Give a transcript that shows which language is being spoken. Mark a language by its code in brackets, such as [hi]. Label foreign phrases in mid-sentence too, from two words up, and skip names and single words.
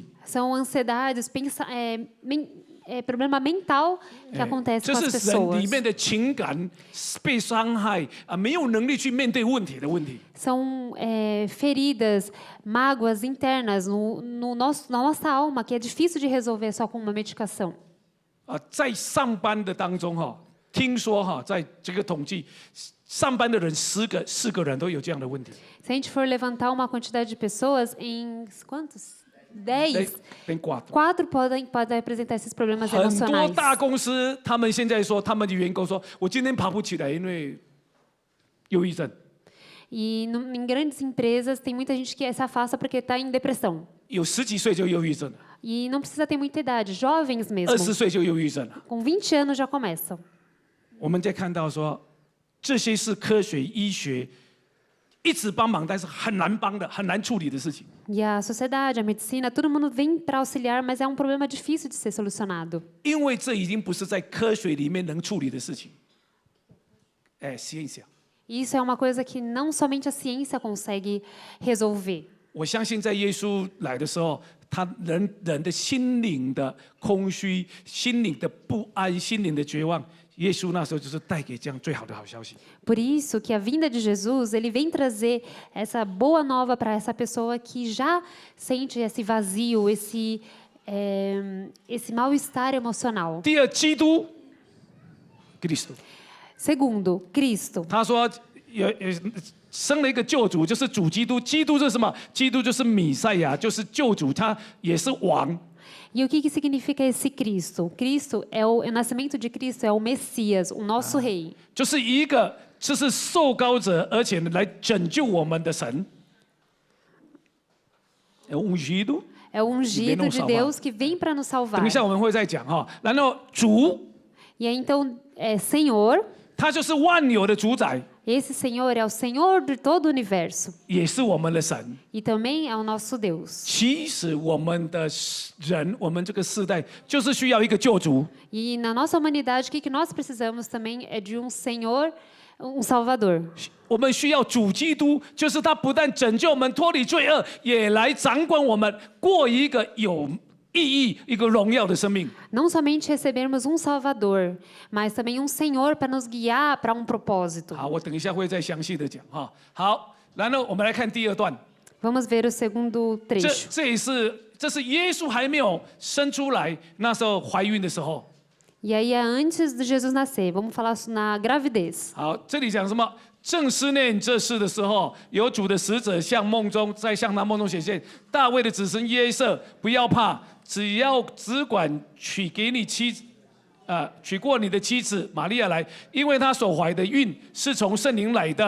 [pt] São ansiedades, problema mental que acontece [zh] 这 [pt] com as [zh] 是人 [pt] pessoas. [zh] 里面的情感被伤害啊，没有能力去面对问题的问题。 [pt] São feridas, mágoas internas na nossa alma que é difícil de resolver só com uma medicação. [zh] 啊，在上班的当中哈，听说哈，在这个统计，上班的人4个人都有这样的问题。 [pt] Se a gente for levantar uma quantidade de pessoas, em quantos? 10. [zh] 变寡。 [pt] 4 podem apresentar esses problemas [zh] 很多 [pt] emocionais. [zh] 大公司，他们现在说，他们的员工说，我今天爬不起来，因为忧郁症。 [pt] E em grandes empresas tem muita gente que se afasta porque está em depressão. [zh] 有10几岁就忧郁症了， [pt] E não precisa ter muita idade, jovens mesmo. [zh] 20 岁就忧郁症了。 [pt] Com 20 anos já começam. [zh] 我们在看到说，这些是科学医学一直帮忙，但是很难帮的、很难处理的事情。 [pt] E a sociedade, a medicina, todo mundo vem para auxiliar, mas é um problema difícil de ser solucionado. [zh] 因为这已经不是在科学里面能处理的事情。ciência。 [pt] E isso é uma coisa que não somente a ciência consegue resolver. [zh] 我相信在耶稣来的时候，他人的心灵的空虚、心灵的不安、心灵的绝望，耶稣那时候就是带给这样最好的好消息。 [pt] Por isso que a vinda de Jesus, ele vem trazer essa boa nova para essa pessoa que já sente esse vazio, esse mal-estar emocional. [zh] 第二，基督 ，Cristo。 [pt] Segundo, Cristo. [zh] 他说生了一个救主，就是主基督。基督是什么？基督就是弥赛亚，就是救主，他也是王。 [pt] E o que significa esse Cristo? Cristo o nascimento de Cristo é o Messias, o nosso rei. [zh] 就是一个就是受膏者，而且来拯救我们的神。ungido。 [pt] É o ungido de Deus que vem para nos salvar. [zh] 等一下我们会再讲哈。然后主， [pt] E aí, então, Senhor, [zh] 他就是万有的主宰， [pt] esse Senhor é o Senhor de todo o universo [zh] 也是我们的神。 [pt] e também é o nosso Deus. [zh] 其实我们的人，我们这个世代就是需要一个救主。 [pt] E na nossa humanidade, o que nós precisamos também é de um Senhor, um Salvador. [zh] 我们需要主基督，就是他不但拯救我们脱离罪恶，也来掌管我们，过一个有意义、一个荣耀的生命。 [pt] Não somente recebermos um Salvador, mas também um Senhor para nos guiar para um propósito. [zh] 好，我等一下会再详细的讲哈。好，然后我们来看第二段。 [pt] Vamos ver o segundo trecho. [zh] 这是耶稣还没有生出来，那时候怀孕的时候。 [pt] E aí é antes de Jesus nascer. Vamos falar na gravidez. [zh] 好，这里讲什么？正思念这事的时候，有主的使者向他梦中显现。大卫的子孙约瑟，不要怕，只管娶过你的妻子玛利亚来，因为她所怀的孕是从圣灵来的。